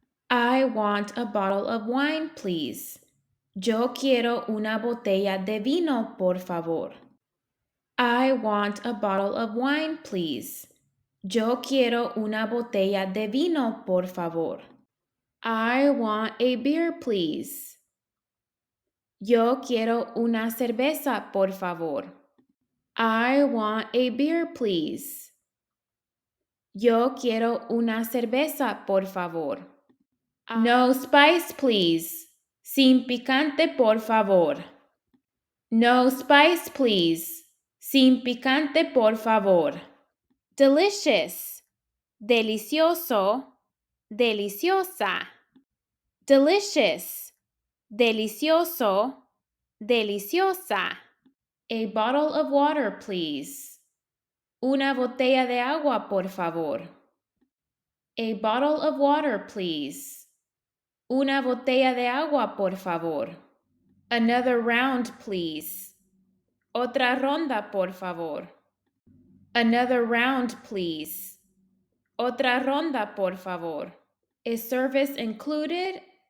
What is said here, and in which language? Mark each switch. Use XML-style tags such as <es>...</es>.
<en>I want a bottle of wine, please.</en> <es>Yo quiero una botella de vino, por favor.</es> <en>I want a bottle of wine, please.</en> <es>Yo quiero una botella de vino, por favor.</es> <en>I want a beer, please.</en> <es>Yo quiero una cerveza, por favor.</es> <en>I want a beer, please.</en> <es>Yo quiero una cerveza, por favor.</es> <en>No spice, please.</en> <es>Sin picante, por favor.</es> <en>No spice, please.</en> <es>Sin picante, por favor.</es> <en>Delicious. Delicioso.</en> <es>Deliciosa. Delicious. Delicioso. Deliciosa.</es> <en>A bottle of water, please.</en> <es>Una botella de agua, por favor.</es> <en>A bottle of water, please.</en> <es>Una botella de agua, por favor.</es> <en>Another round, please.</en> <es>Otra ronda, por favor.</es> <en>Another round, please.</en> <es>Otra ronda, por favor.</es> <en>Is service included?</en>